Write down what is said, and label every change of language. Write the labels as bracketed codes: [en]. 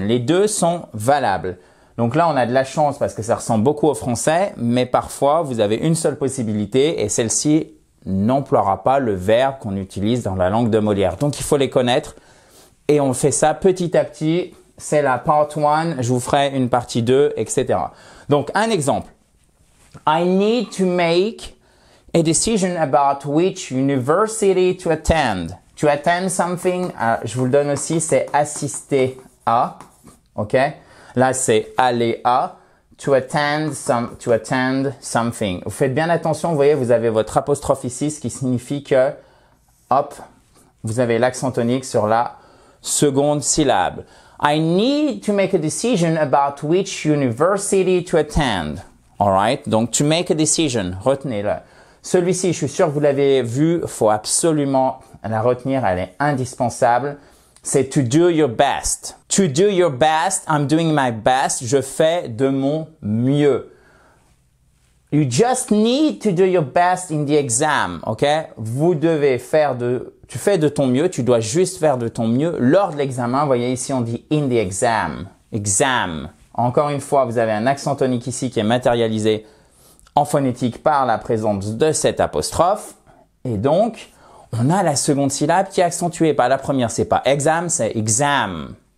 [fr] Les deux sont valables. Donc là, on a de la chance parce que ça ressemble beaucoup au français, mais parfois, vous avez une seule possibilité et celle-ci n'emploiera pas le verbe qu'on utilise dans la langue de Molière. Donc, il faut les connaître et on fait ça petit à petit. C'est la part 1, je vous ferai une partie 2, etc. Donc, un exemple. [en] I need to make a decision about which university to attend. To attend something, [fr] je vous le donne aussi, c'est assister à, ok? Là, c'est aller à. [en] To attend something. [fr] Vous faites bien attention, vous voyez, vous avez votre apostrophe ici, ce qui signifie que, hop, vous avez l'accent tonique sur la seconde syllabe. [en] I need to make a decision about which university to attend. Alright? Donc, to make a decision. [fr] Retenez-le. Celui-ci, je suis sûr que vous l'avez vu, faut absolument la retenir, elle est indispensable. [en] C'est to do your best. To do your best, I'm doing my best. [fr] Je fais de mon mieux. [en] You just need to do your best in the exam, ok? [fr] Vous devez tu fais de ton mieux, tu dois juste faire de ton mieux lors de l'examen. Vous voyez ici, on dit [en] in the exam. [fr] Exam. Encore une fois, vous avez un accent tonique ici qui est matérialisé en phonétique par la présence de cette apostrophe. Et donc, on a la seconde syllabe qui est accentuée. Pas la première, c'est pas exam, c'est exam.